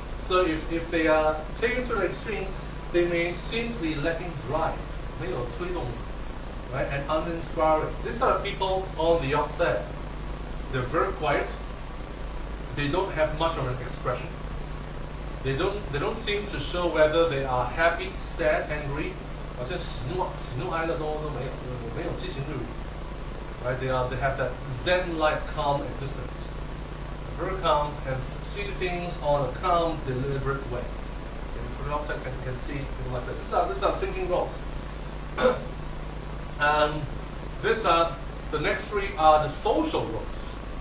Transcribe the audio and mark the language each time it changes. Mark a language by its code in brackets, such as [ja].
[en] So if they are taken to the extreme, they may seem to be lacking drive, [zh] 没有推动力, [en] right? And uninspiring. These are people on the outside. They're very quiet. They don't have much of an expression. They don't seem to show whether they are happy, sad, angry. [zh] 好像喜怒哀乐都没有七情六欲. [en] Right? They have that Zen-like calm existence. Very calm and see things on a calm, deliberate way. And from the outside can see things like this. These are thinking roles. And the next three are the social roles.